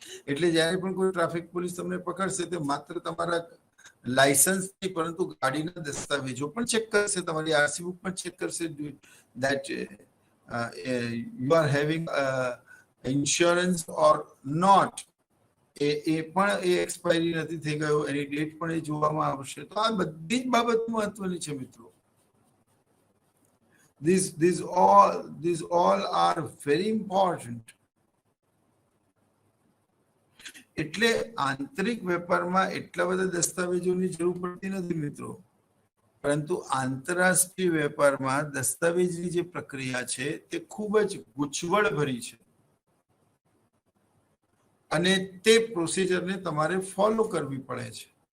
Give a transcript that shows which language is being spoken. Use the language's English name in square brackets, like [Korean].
[Gujarati] એટલે જ્યારે પણ કોઈ ટ્રાફિક પોલીસ તમને પકડશે તો માત્ર તમારા લાયસન્સ નહીં પરંતુ ગાડીના દસ્તાવેજો પણ ચેક કરશે, તમારી આરસી બુક પણ ચેક કરશે [English] that you are having insurance or not. [Gujarati] એ પણ એ એક્સપાયરી નથી થઈ ગયો, એની ડેટ પણ એ જોવામાં આવશે. તો આ બધી જ બાબત મહત્વની છે મિત્રો. [English] These all are very important. [Gujarati] એટલે આંતરિક વેપારમાં એટલા બધા દસ્તાવેજોની જરૂર પડતી નથી મિત્રો, પરંતુ આંતરરાષ્ટ્રીય વેપારમાં દસ્તાવેજની જે પ્રક્રિયા છે તે ખૂબ જ ગૂંચવણ ભરી છે અને તે પ્રોસિજરને તમારે ફોલો કરવી પડે છે.